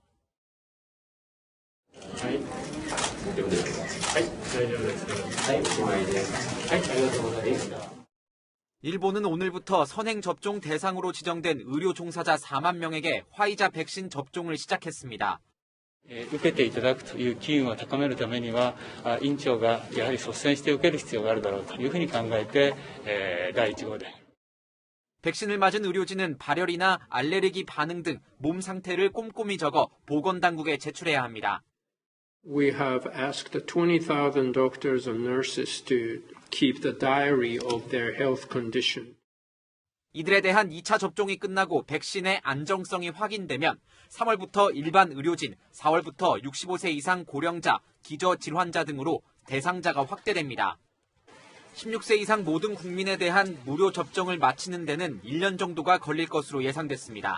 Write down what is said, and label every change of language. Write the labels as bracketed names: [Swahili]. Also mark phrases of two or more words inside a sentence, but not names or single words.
[Korean] 일본은 오늘부터 선행 접종 대상으로 지정된 의료 종사자 4만 명에게 화이자 백신 접종을 시작했습니다. [Japanese] 受けていただくという機運を高めるためには、院長がやはり率先して受ける必要があるだろうというふうに考えて、第1号で。 [Korean] 백신을 맞은 의료진은 발열이나 알레르기 반응 등 몸 상태를 꼼꼼히 적어 보건당국에 제출해야 합니다. [English] We have asked 20,000 doctors and nurses to keep the diary of their health condition. [Korean] 이들에 대한 2차 접종이 끝나고 백신의 안정성이 확인되면 3월부터 일반 의료진, 4월부터 65세 이상 고령자, 기저질환자 등으로 대상자가 확대됩니다. 16세 이상 모든 국민에 대한 무료 접종을 마치는 데는 1년 정도가 걸릴 것으로 예상됐습니다.